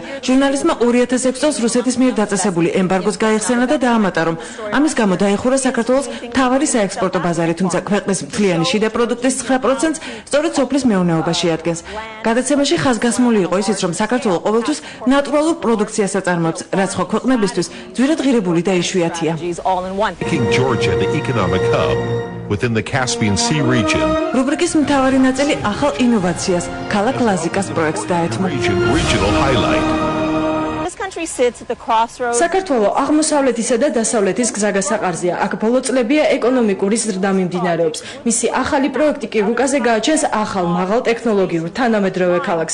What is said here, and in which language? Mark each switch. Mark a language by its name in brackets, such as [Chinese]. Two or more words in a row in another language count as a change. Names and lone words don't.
[Georgian] ჟურნალისტმა 2006 წელს რუსეთის მიერ დაწესებული ემბარგოს გაიხსენა და დაამატა, რომ ამის გამო დაიხურა საქართველოს მთავარი საექსპორტო ბაზარი, თუმცა ქვეყნის მთლიანი შიდა პროდუქტის 9%-ს სწორედ სოფლის მეურნეობაში ადგენს. გადაცემაში ხაზგასმული იყო ისიც, რომ საქართველო ყოველთვის ნატურალურ პროდუქციას აწარმოებს, რაც ხო ქვეყნებისთვის ძვირად ღირებული და იშვიათია. [English] Within the Caspian Sea region. [Georgian] რუბრიკის მთავარი ნაწილი ახალ ინოვაციას, ქალაქ ლაზიკას პროექტს დაეთმო. [English] Regional highlight. [Georgian] საქართველო აღმოსავლეთისა და დასავლეთის გზაგასაყარზეა. აქ ბოლო წლებია ეკონომიკური ზრდა მიმდინარეობს. მისი ახალი პროექტი კი რუკაზე გააჩენს ახალ მაღალ ტექნოლოგიურ თანამედროვე ქალაქს.